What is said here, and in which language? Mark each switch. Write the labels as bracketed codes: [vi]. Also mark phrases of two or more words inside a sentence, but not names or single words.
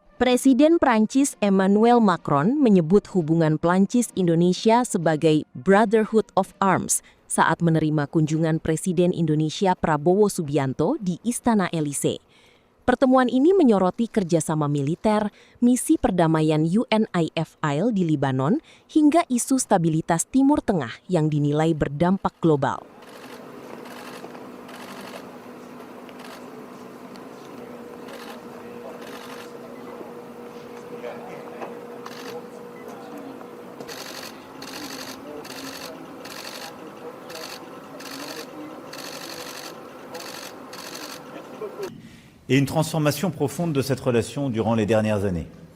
[id] Presiden Prancis Emmanuel Macron menyebut hubungan Prancis-Indonesia sebagai [en] Brotherhood of Arms [id] saat menerima kunjungan Presiden Indonesia Prabowo Subianto di Istana Elysee. Pertemuan ini menyoroti kerjasama militer, misi perdamaian UNIFIL di Libanon, hingga isu stabilitas Timur Tengah yang dinilai berdampak global. [fr] Et une transformation profonde de cette relation durant les dernières années.